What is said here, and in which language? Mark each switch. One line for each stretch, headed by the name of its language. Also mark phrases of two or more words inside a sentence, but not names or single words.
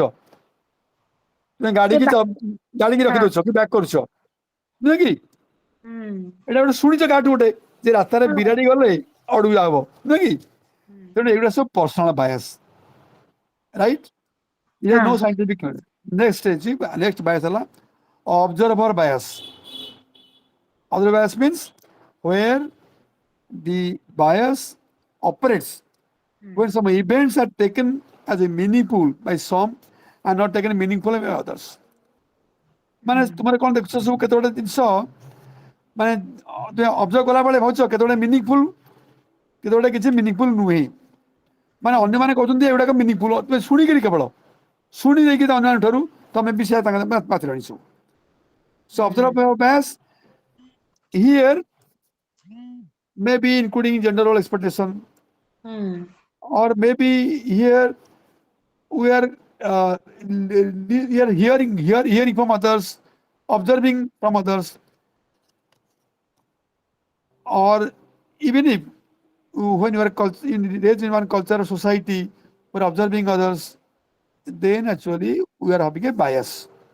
Odia: ତୁମେ ଗାଡ଼ିକି ରଖିଦେଉଛ କି ବ୍ୟାକ୍ କରୁଛ, ନୁହେଁ କି? ଏଇଟା ଗୋଟେ ଶୁଣିଛ କାହାଠୁ ଗୋଟେ ଯେ ରାସ୍ତାରେ ବିରାଡ଼ି ଗଲେ ଅଡୁଆ ହବ, ନୁହେଁ କି? ତେଣୁ ଏଗୁଡ଼ା ସବୁ
English: personal bias,
Odia: ରାଇଟ୍?
English: ଇଏ no scientific. next bias ହେଲା observer bias. Other bias means where the bias operates when some events are taken as a meaningful by some and not taken meaningful by others.
Odia: ମାନେ ତୁମର କ'ଣ ଦେଖୁଛ ସବୁ କେତେ ଗୋଟେ ଜିନିଷ ମାନେ ତୁମେ ଅବଜର୍ଭ କଲାବେଳେ ଭାବୁଛ କେତେ ଗୋଟେ ମିନିଂଫୁଲ, କେତେ ଗୋଟେ କିଛି ମିନିଂଫୁଲ ନୁହେଁ। ମାନେ ଅନ୍ୟମାନେ କହୁଛନ୍ତି ଏଗୁଡ଼ାକ ମିନିଂଫୁଲ, ତୁମେ ଶୁଣିକିରି କେବଳ ଶୁଣି ଦେଇକି ଅନ୍ୟମାନଙ୍କ ଠାରୁ ତମେ ବି ସେୟା ତାଙ୍କ ପାଖରେ ଆଣିଛ।
English: So observer bias here maybe including gender role expectation, or maybe here we are hearing from others, observing from others, or even if when you are raised in one culture or society, we are observing others, then actually we are having a bias.